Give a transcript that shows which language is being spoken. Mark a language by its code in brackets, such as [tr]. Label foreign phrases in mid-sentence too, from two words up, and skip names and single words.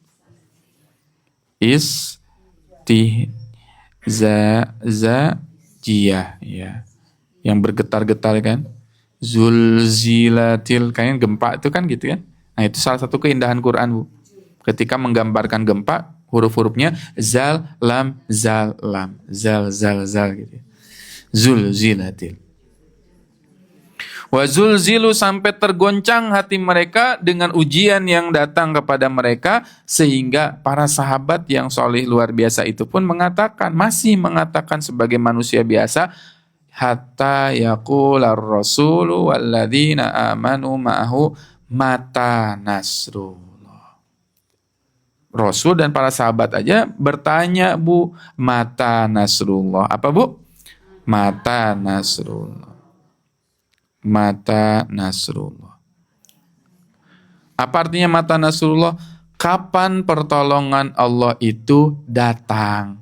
[id] Istihzaziyah ya. Yang bergetar-getar kan. Zulzilatil, kayaknya gempa itu kan gitu kan. Nah itu salah satu keindahan Quran Bu. Ketika menggambarkan gempa, huruf-hurufnya zal, lam, zal, lam. Zal, zal, zal gitu. Zulzilatil. [ar] وزلزلوا, [id] sampai tergoncang hati mereka dengan ujian yang datang kepada mereka, sehingga para sahabat yang soleh luar biasa itu pun masih mengatakan sebagai manusia biasa, [ar] حتى يقول الرسول والذين آمنوا معه متى نصر الله. [id] Rasul dan para sahabat aja bertanya Bu, [ar] متى نصر الله. [id] Apa Bu? [ar] متى نصر الله. متى نصر الله. [id] Apa artinya [ar] متى نصر الله? [id] Kapan pertolongan Allah itu datang?